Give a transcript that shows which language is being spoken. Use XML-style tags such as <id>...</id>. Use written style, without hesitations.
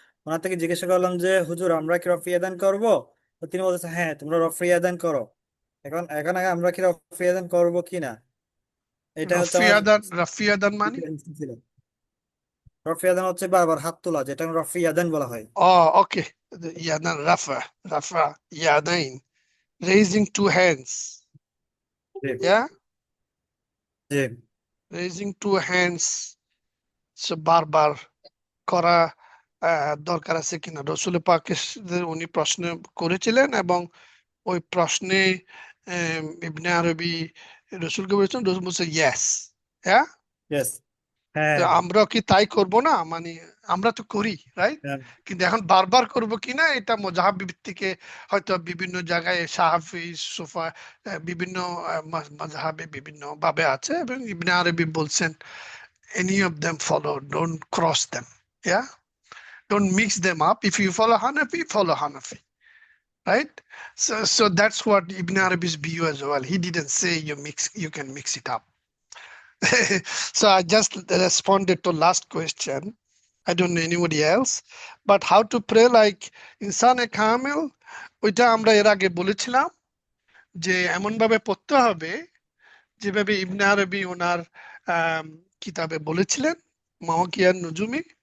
<bn>ওনার থেকে জিজ্ঞাসা করলাম যে হুজুর আমরা কি রফি আদান করব? তো তিনি বলতেছেন হ্যাঁ তোমরা রফি আদান করো। এখন এখন আগে আমরা কি রফি আদান করব কিনা, এটা হচ্ছে আমার রাফি আদান মানে? ছিল। রফি আদান হচ্ছে বারবার হাত তোলা, যেটা রফি আদান বলা হয়।</bn> <en>Okay. Yadan, Rafa, Yadain, raising 2 hands.</en> <bn>জি</bn> <en>Yeah,</en> <bn>জি</bn> <en>raising 2 hands.</en> <bn>So বারবার করা দরকার আছে কিনা, রসুল পাকের উনি প্রশ্ন করেছিলেন এবং ওই প্রশ্নে ইবনে আরবি রসুলকে বলেছেন, রসুল বলছে ইয়েস। হ্যাঁ, ইয়েস হ্যাঁ আমরা কি তাই করব না? মানে আমরা তো করি, রাইট? হ্যাঁ কিন্তু এখন বারবার করব কিনা এটা মুজাহাব ভিত্তিকে হয়তো বিভিন্ন জায়গায় সাহাফি সুফা বিভিন্ন মাযহাবে বিভিন্ন ভাবে আছে, এবং ইবনে আরবি বলছেন</bn> <en>any of them follow, don't cross them. Yeah, don't mix them up. If you follow Hanafi, follow Hanafi, right? So that's what Ibn Arabi's view as well. He didn't say you can mix it up. So I just responded to last question. I don't know anybody else, but how to pray like insane kamil,</en> <bn>ওইটা আমরা এর আগে বলেছিলাম যে এমন ভাবে পড়তে হবে যেভাবে ইবনে আরবি ওনার কিতাবে বলেছিলেন মাওয়াকিয়ান নুজুমি।</bn>